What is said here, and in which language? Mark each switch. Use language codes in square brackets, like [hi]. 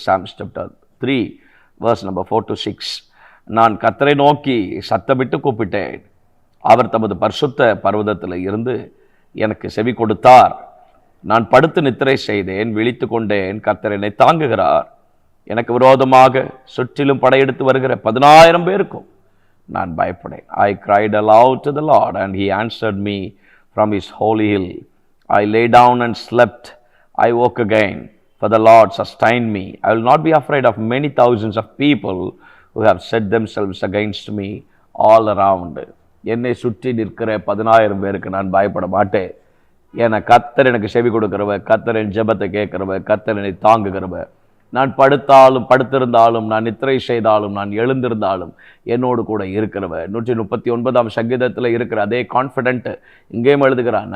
[en] Psalms chapter 3 verse number 4-6. [ta] நான் கர்த்தரை நோக்கி சத்தமிட்டு கூப்பிட்டேன், அவர் தமது பரிசுத்த பர்வதத்தில் இருந்து எனக்கு செவி கொடுத்தார். நான் படுத்து நித்திரை செய்தேன், விழித்து கொண்டேன், கர்த்தர் என்னை தாங்குகிறார். எனக்கு விரோதமாக சுற்றிலும் படையெடுத்து வருகிற 10,000 பேருக்கும் நான் பயப்படேன். [en] I cried aloud to the Lord and he answered me from his holy hill. I lay down and slept. I woke again, for the Lord sustained me. I will not be afraid of many thousands of people who have set themselves against me all around. [ta] என்னை சுற்றி நிற்கிற 10,000 பேருக்கு நான் பயப்பட மாட்டேன். ஏன்னா கர்த்தர் எனக்கு செவி கொடுக்கிறவ, கர்த்தர் என் ஜெபத்தை கேட்கிறவ, கர்த்தர் என்னை தாங்குகிறவ. நான் படுத்திருந்தாலும், நான் நித்திரை செய்தாலும், நான் எழுந்திருந்தாலும் என்னோடு கூட இருக்கிறவ. 139ஆம் சங்கீதத்தில் இருக்கிற அதே கான்ஃபிடென்ட் இங்கேயும் எழுதுகிறான்.